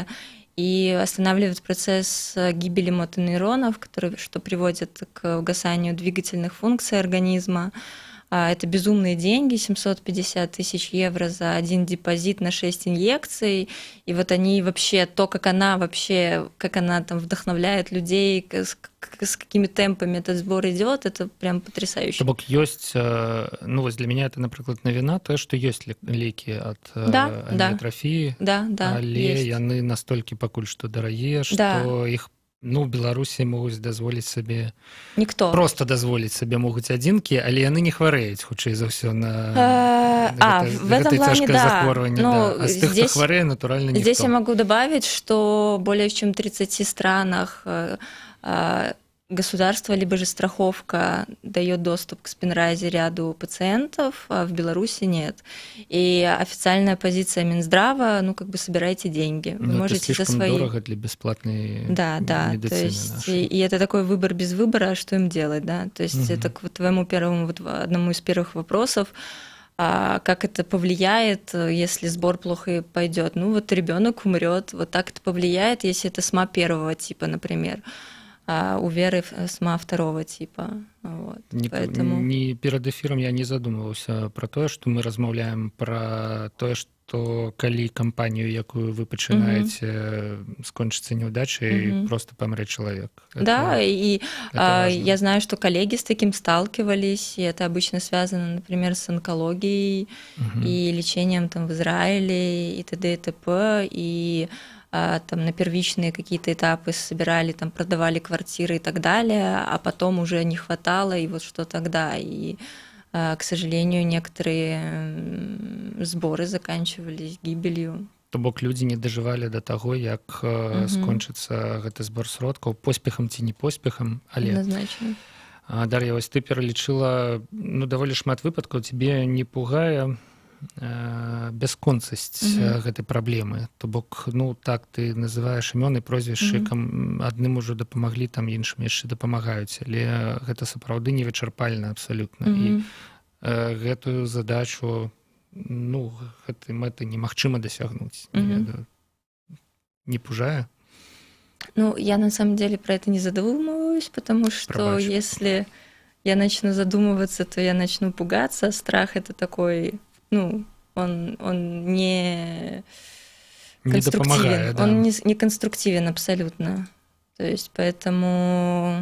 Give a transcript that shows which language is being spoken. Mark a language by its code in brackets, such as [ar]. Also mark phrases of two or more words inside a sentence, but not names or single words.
[ru] И останавливает процесс гибели мотонейронов, что приводит к угасанию двигательных функций организма. Это безумные деньги, 750 тысяч евро за один депозит на 6 инъекций. И вот они вообще, как она там вдохновляет людей, с какими темпами этот сбор идет, это прям потрясающе. [be] То бок ёсць, ну вось [ru] для меня это, [be] напрыклад, навіна, тое, што ёсць лекі ад аміятрафіі, але яны настолькі пакуль што дарагія, што іх ну, Беларусі могуць дазволіць сабе ніхто. Просто дазволіць сабе могуць адзінкі, але яны не хварэюць, хутчэй за ўсё на гэтай цяжкае захворванне. А з тых, хто хварэе, натуральна, ніхто. [ru] Здесь я могу добавить, что более чем в 30 странах государство, либо же страховка дает доступ к спинразе ряду пациентов, а в Беларуси нет. И официальная позиция Минздрава, ну, как бы собирайте деньги. Вы можете это за свои... дорого для бесплатной медицины. То есть, и это такой выбор без выбора, что им делать, да? То есть это к твоему одному из первых вопросов, как это повлияет, если сбор плохо пойдет. Ну, вот ребенок умрет, вот так это повлияет, если это СМА первого типа, например. У Веры СМА второго типа. Вот. [be] Не перад эфірам я не задумываўся пра тое, што мы размаўляем пра тое, што калі кампанію, якую вы пачынаеце, скончыцца няўдачай, просто памрэ чалавек. [ru] Да, и я знаю, что коллеги с таким сталкивались, и это обычно связано, например, с онкологией и лечением там в Израиле и т.д. и т.п. И там на первичные какие-то этапы собирали, там продавали квартиры и так далее, а потом уже не хватало, и вот что тогда. И, к сожалению, некоторые сборы заканчивались гибелью. [be] То бок людзі не дажывалі да таго, як скончыцца гэты збор сродкаў поспехам ці не поспехам, але... [ru] Однозначно. [be] Дар'я, вось ты пералічыла ну, даволі шмат выпадкаў, [ru] тебе не пугае [be] бясконцасць гэтай праблемы. То бок, ну, так, ты называеш імёны, прозвішчы, адным ужо дапамаглі, там іншым яшчэ дапамагаюць, але гэта сапраўды невычарпальна абсалютна. І гэтую задачу, ну, гэтай мэты немагчыма дасягнуць. Не пужае? [ru] Ну, я на самом деле про это не задумываюсь, потому что если я начну задумываться, то я начну пугаться. Страх — это такой... Ну, он не конструктивен, да. Он не конструктивен абсолютно. То есть поэтому...